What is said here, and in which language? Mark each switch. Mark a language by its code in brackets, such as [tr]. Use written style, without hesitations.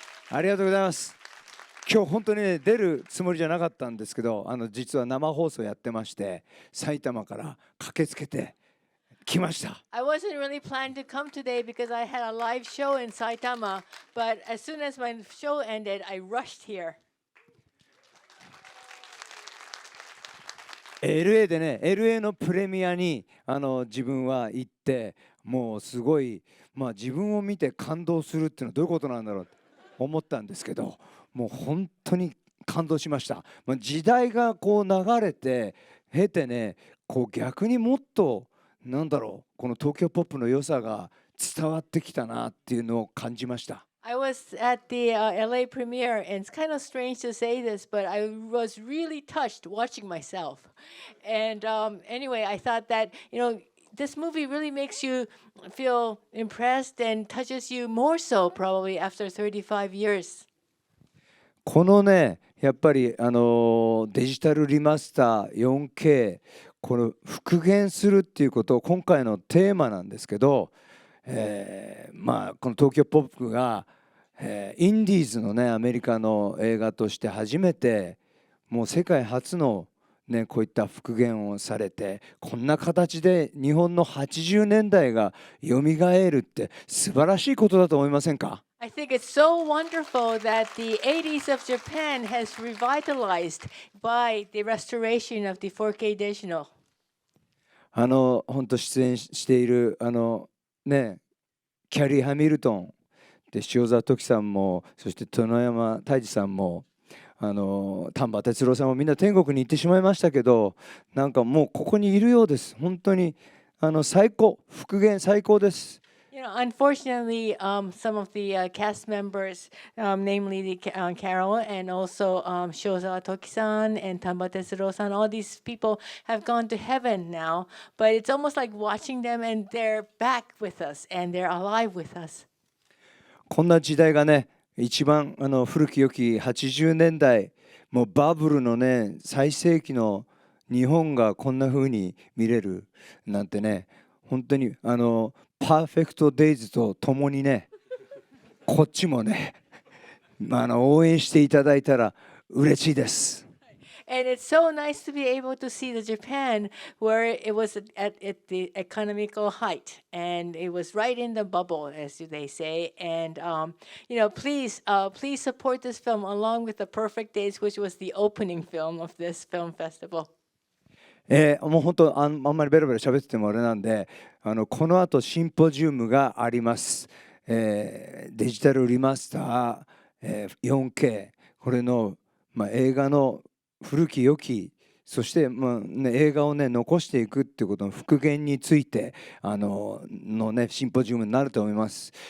[ja] ありがとうございます。今日本当にね、出るつもりじゃなかったんですけど、実は生放送やってまして、埼玉から駆けつけて来ました。 [en] I wasn't really planning to come today because I had a live show in Saitama, but as soon as my show ended, I rushed here. [ja] LA でね、LA のプレミアに自分は行って、もうすごい、自分を見て感動するっていうのはどういうことなんだろうと思ったんですけど、もう本当に感動しました。時代がこう流れて経てね、こう逆にもっとなんだろう、この東京ポップの良さが伝わってきたなっていうのを感じました。 [en] I was at the LA premiere, and it's kind of strange to say this, but I was really touched watching myself. And anyway, I thought that, this movie really makes you feel impressed and touches you more so probably after 35 years. [ja] このね、やっぱりデジタルリマスター 4K、この復元するっていうことを今回のテーマなんですけど、この東京ポップが、インディーズのね、アメリカの映画として初めてもう世界初のね、こういった復元をされて、こんな形で日本の80年代がよみがえるって素晴らしいことだと思いませんか？ [en] I think it's so wonderful that the 80s of Japan has revitalized by the restoration of the 4K digital. [ja] 本当出演しているね、キャリー・ハミルトンで、塩沢時さんも、そして殿山泰治さんも、丹波哲郎さんもみんな天国に行ってしまいましたけど、なんかもうここにいるようです。本当に最高、復元最高です。 [en] Unfortunately, some of the cast members, namely the Carol and also Shozawa Toki-san and Tamba Tetsuro-san, all these people have gone to heaven now. But it's almost like watching them, and they're back with us, and they're alive with us. [ja] こんな時代がね、一番古き良き80年代、もうバブルのね、最盛期の日本がこんな風に見れるなんてね、本当にパーフェクトデイズとともにね、こっちもね、応援していただいたら嬉しいです。 [en] And it's so nice to be able to see the Japan where it was at the economical height, and it was right in the bubble, as they say. And please support this film along with The Perfect Days, which was the opening film of this film festival. [ja] もう本当あんまりベラベラ喋っててもあれなんで、この後シンポジウムがあります。デジタルリマスター、4K、これの、映画の古き良き、そして、映画をね残していくっていうことの復元についてのね、シンポジウムになると思います。